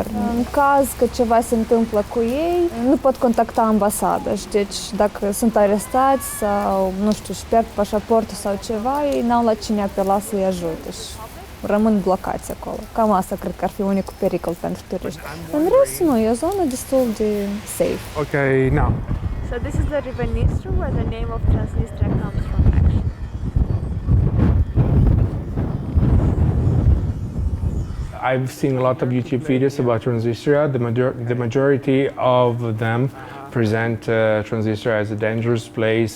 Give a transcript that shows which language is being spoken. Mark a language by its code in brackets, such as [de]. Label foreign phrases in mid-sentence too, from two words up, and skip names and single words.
[ro] În caz că ceva se întâmplă cu ei, nu pot contacta ambasada și deci dacă sunt arestați sau, nu știu, își pierd pașaportul sau ceva, ei n-au la cine apela să-i ajute și rămân blocați acolo. Cam asta cred că ar fi unicul pericol pentru turiști. În rest, nu, e o zonă destul de safe. [en] Ok, now. So this is the River Nistru, where the name of Transnistria comes from, actually. I've seen a lot of YouTube videos about Transnistria. The majority of them present Transnistria as a dangerous place.